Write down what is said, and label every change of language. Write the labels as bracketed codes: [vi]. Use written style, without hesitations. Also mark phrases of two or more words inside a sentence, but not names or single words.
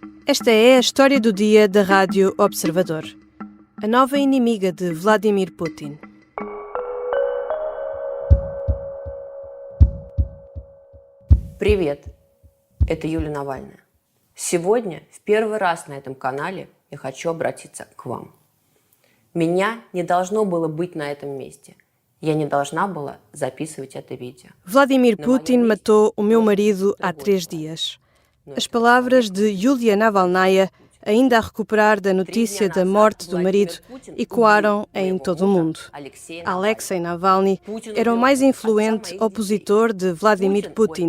[pt] Esta é a história do dia da Rádio Observador. A nova inimiga de Vladimir Putin. [ru] Привет, это Юлия Навальная. Сегодня в первый раз на этом канале я хочу обратиться к вам. Меня не должно было быть на этом месте. Я не должна была записывать это видео. [pt] Vladimir Putin matou o meu marido há 3 dias. As palavras de Yulia Navalnaya, ainda a recuperar da notícia da morte do marido, ecoaram em todo o mundo. Alexei Navalny era o mais influente opositor de Vladimir Putin.